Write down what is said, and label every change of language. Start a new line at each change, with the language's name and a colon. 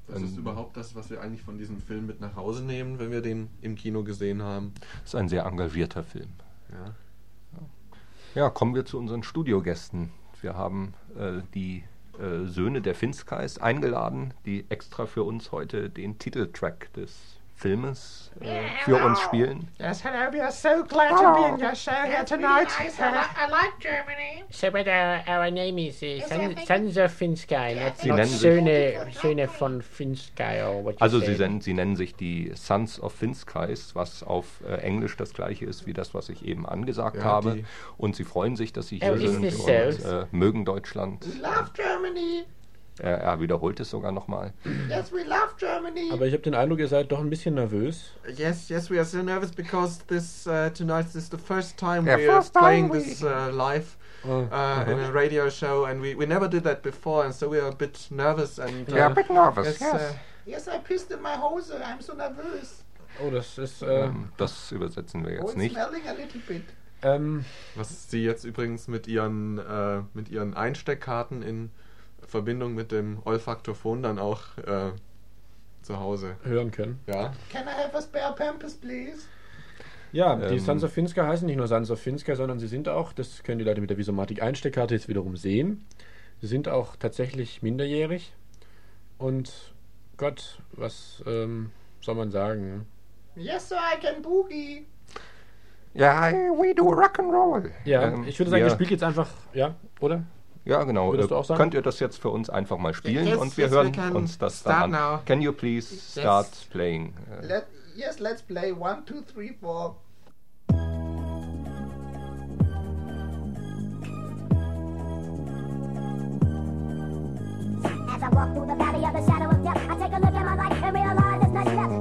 German: Das ist überhaupt das, was wir eigentlich von diesem Film mit nach Hause nehmen, wenn wir den im Kino gesehen haben. Das ist ein sehr engagierter Film. Ja. Ja, kommen wir zu unseren Studiogästen. Wir haben die Söhne der Finskais eingeladen, die extra für uns heute den Titeltrack des Filmes für uns spielen.
English: Yes, hello, we are so glad to be in your show here tonight. Nice. I like Germany. So, but our name is Sons of Finskai,
German: Söhne von Finskai. Sie nennen sich die Sons of Finskai, was auf Englisch das gleiche ist wie das, was ich eben angesagt habe. Und sie freuen sich, dass sie hier sind und mögen Deutschland.
English: We love Germany.
German: Er wiederholt es sogar nochmal.
English: Yes, we love Germany.
German: Aber ich habe den Eindruck, ihr seid doch ein bisschen nervös.
English: Yes, yes, we are so nervous because this tonight is the first time we are playing this live. In a radio show, and we never did that before, and so we are a bit nervous. And yeah, a bit nervous. Yes. Yes, I pissed in my Hose. I'm so nervous.
German: Oh, das ist. Das übersetzen wir jetzt nicht.
English: Smelling a little bit.
German: Was Sie jetzt übrigens mit ihren Einsteckkarten in Verbindung mit dem Olfaktophon dann auch zu Hause hören können. Ja.
English: Can I have a spare pampers, please?
German: Ja, die Sons of Finska heißen nicht nur Sons of Finska, sondern sie sind auch, das können die Leute mit der Visomatic-Einsteckkarte jetzt wiederum sehen, sie sind auch tatsächlich minderjährig. Und Gott, was soll man sagen?
English: Yes, sir, I can boogie. Ja, yeah, we do rock and roll.
German: Ja, ich würde sagen, ihr spielt jetzt einfach, ja, oder? Ja, genau. Würdest du auch sagen? Könnt ihr das jetzt für uns einfach mal spielen und wir hören wir uns das dann an.
English: Now. Can you please start playing? Yes, let's play 1, 2, 3, 4. As I walk through the valley of the shadow of death, I take a look at my life and realize it's not enough.